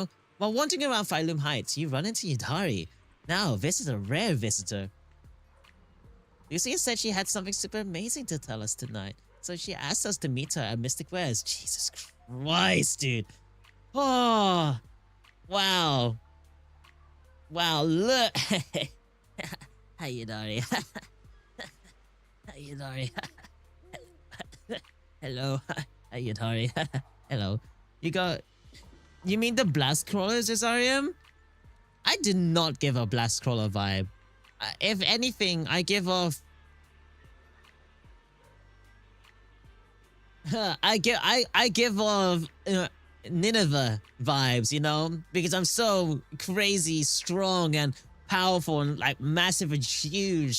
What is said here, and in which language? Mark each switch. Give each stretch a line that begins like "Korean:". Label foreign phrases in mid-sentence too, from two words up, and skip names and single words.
English: While wandering around Phylum Heights, you run into Yudari. Now, this is a rare visitor. Lucia said she had something super amazing to tell us tonight, so she asked us to meet her at Mystic Wares. Jesus Christ, dude. Oh, wow. Wow, look. Hi, Yudari. Hi, Yudari. Hello. Hi, Yudari. Hello. You mean the blast crawlers, Azarium? I did not give a blast crawler vibe. If anything, I give off. I give off Nineveh vibes, you know, because I'm so crazy, strong, and powerful, and like massive and huge.